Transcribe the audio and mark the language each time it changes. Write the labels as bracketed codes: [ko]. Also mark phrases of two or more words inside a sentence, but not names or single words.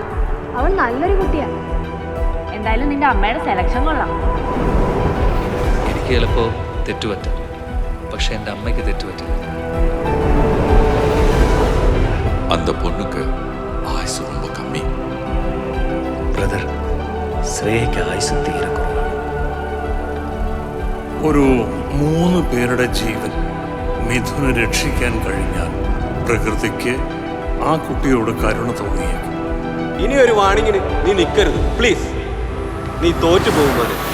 [ml] അവൾ നല്ലൊരു കുട്ടിയാ. എന്തായാലും നിന്റെ അമ്മയുടെ സെലക്ഷൻ കൊള്ളാം. എനിക്ക് ചിലപ്പോ തെറ്റുപറ്റാം, പക്ഷെ എൻ്റെ അമ്മയ്ക്ക് തെറ്റുപറ്റില്ല. [ta] அந்த பொண்ணுக்கு ஆயுசு ரொம்ப கம்மி. [ml] ബ്രദർ, ശ്രേയയ്ക്ക് ആയുസ് തീരെ കുറവാണ്. ഒരു 3 പേരുടെ ജീവൻ മിഥുനെ രക്ഷിക്കാൻ കഴിഞ്ഞാൽ പ്രകൃതിക്ക് ആ കുട്ടിയോട് കരുണ തോന്നിയേക്കും. ഇനി ഒരു വാണിങ്ങിന് നീ നിൽക്കരുത് പ്ലീസ്. നീ തോറ്റു പോകുമ്പോൾ